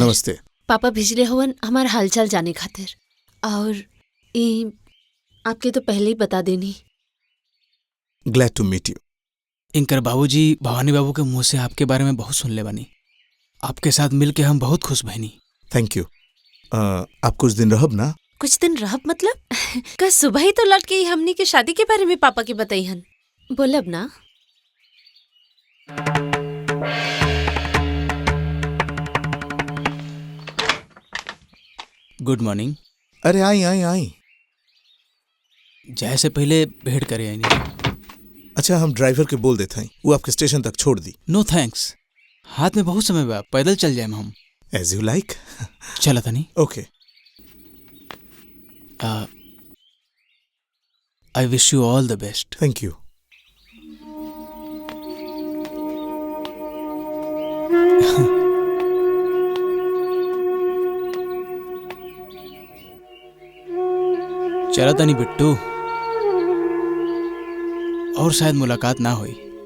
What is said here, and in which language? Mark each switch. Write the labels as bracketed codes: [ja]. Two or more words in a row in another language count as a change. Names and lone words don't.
[bho] नमस्ते। पापा भेजले हवन हमारा हालचाल जाने खातिर, और ये आपके तो पहले ही बता देनी। [en] glad to meet you. [bho] इनकर बाबूजी भवानी बाबू के मुंह से आपके बारे में बहुत सुन ले बानी। आपके साथ मिलके हम बहुत खुश बहनी। [en] thank you. [bho] आप कुछ दिन रहब ना? कुछ दिन रहब मतलब? कल सुबह ही तो लौट के हमनी के शादी के बारे में पापा के बताई हन। बोलब ना? [en] good morning. [bho] अरे आई आई आई। जैसे पहले भेंट करे आई नहीं। अच्छा, हम ड्राइवर के बोल देते हैं, वो आपके स्टेशन तक छोड़ दी। [en] no thanks, [bho] हाथ में बहुत समय बा, पैदल चल जाए हम। [en] as you like. [bho] चला था नहीं? ओके। [en] I wish you all the best. thank you. [bho] चला था नहीं बिट्टू, और शायद मुलाकात ना हुई।